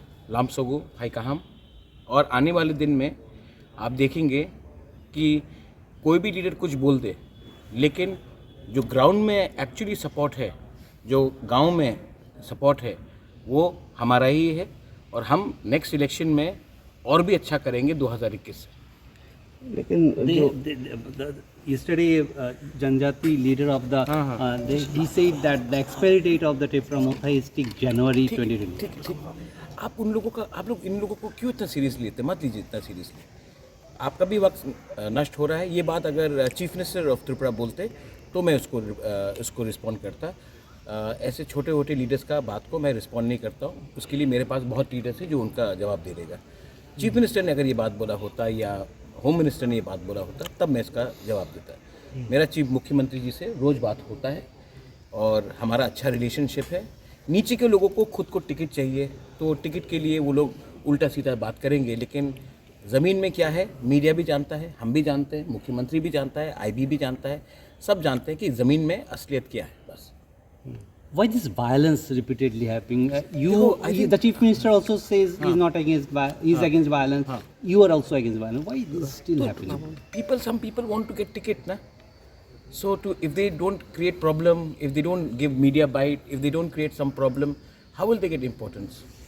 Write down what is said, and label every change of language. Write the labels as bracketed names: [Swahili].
[Hindi] लामसोगु हाइकाहाम। और आने वाले दिन में आप देखेंगे कि कोई भी लीडर कुछ बोल दे, लेकिन जो ग्राउंड में एक्चुअली सपोर्ट है, जो गांव में सपोर्ट है, वो हमारा ही है। और हम नेक्स्ट इलेक्शन में और भी अच्छा करेंगे 2021 से। लेकिन [English] yesterday Janjati leader of the he said that the expiry date of the Tipra Motha is till January 2020. [Hindi] ठीक। आप लोग इन लोगों को क्यों इतना सीरियसली लेते? मत लीजिए इतना सीरियसली। आपका भी वक्त नष्ट हो रहा है। ये बात अगर चीफ मिनिस्टर ऑफ त्रिपुरा बोलते तो मैं उसको रिस्पॉन्ड करता। ऐसे छोटे छोटे लीडर्स का बात को मैं रिस्पॉन्ड नहीं करता हूँ। उसके लिए मेरे पास बहुत लीडर्स हैं जो उनका जवाब दे देगा। चीफ मिनिस्टर ने अगर ये बात बोला होता या होम मिनिस्टर ने ये बात बोला होता तब मैं इसका जवाब देता। मेरा चीफ मुख्यमंत्री जी से रोज़ बात होता है और हमारा अच्छा रिलेशनशिप है। नीचे के लोगों को खुद को टिकट चाहिए तो टिकट के लिए वो लोग उल्टा सीधा बात करेंगे, लेकिन ज़मीन में क्या है मीडिया भी जानता है, हम भी जानते हैं, मुख्यमंत्री भी जानता है, आईबी भी जानता है, सब जानते हैं कि ज़मीन में असलियत क्या है। बस [English] Why this violence repeatedly happening? The chief minister also says he's not against he's against violence. You are also against violence. Why this is still happening? Some people want to get ticket, na? So if they don't create problem, if they don't give media bite, if they don't create some problem, how will they get importance?